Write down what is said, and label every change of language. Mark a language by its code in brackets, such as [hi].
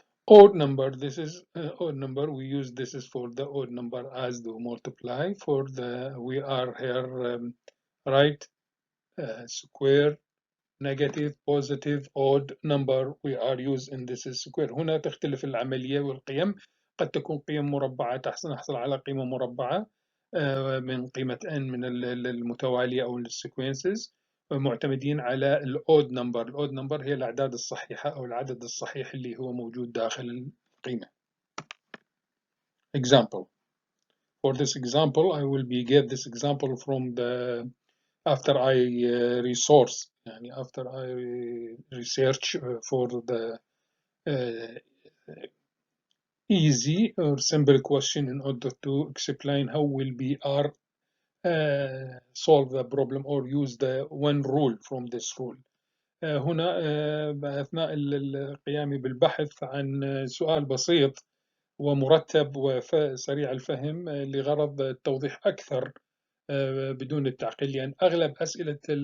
[en] Odd number, this is odd number. We use this is for the odd number as the multiply. For the we are here right square negative, positive, odd number we are used in this square. [ar] هنا تختلف العملية والقيم، قد تكون قيم مربعة نحصل على قيمة مربعة من قيمة n من المتوالية أو السيكونسز، معتمدين على الأود نمبر. الأود نمبر هي الأعداد الصحيحة أو العدد الصحيح اللي هو موجود داخل القيمة. [en] Example. For this example, I will be get this example from the after I resource, يعني after I research for the easy or simple question in order to explain how will be our solve the problem or use the one rule from this rule. [ar] هنا أثناء القيام بالبحث عن سؤال بسيط ومرتب وسريع الفهم لغرض التوضيح أكثر بدون التعقيد، لأن أغلب أسئلة